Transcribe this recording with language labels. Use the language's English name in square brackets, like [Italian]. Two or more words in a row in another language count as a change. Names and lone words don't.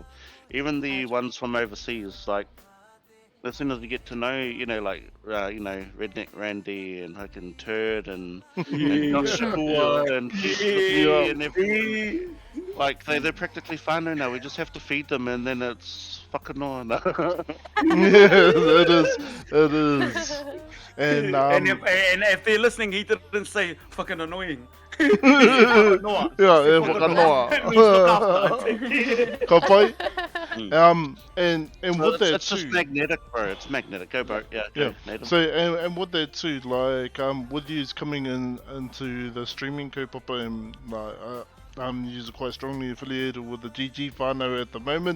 [English] Even the ones from overseas, like as soon as we get to know, you know, like you know, Redneck Randy and fucking Turd and Josh Shakua and and everyone, like they're practically whānau now. We just have to feed them, and then it's fucking on. Yes, it is. And if they're listening, he didn't say fucking annoying. yeah, [Māori] whakanoa. Ka pai? [English] And So with that it's just too. magnetic, bro. It's magnetic. Go, bro. Yeah, Yeah. go, Nathan. So and with that too, like with yous coming into the streaming kaupapa, and like yous are quite strongly affiliated with the GG whānau at the moment.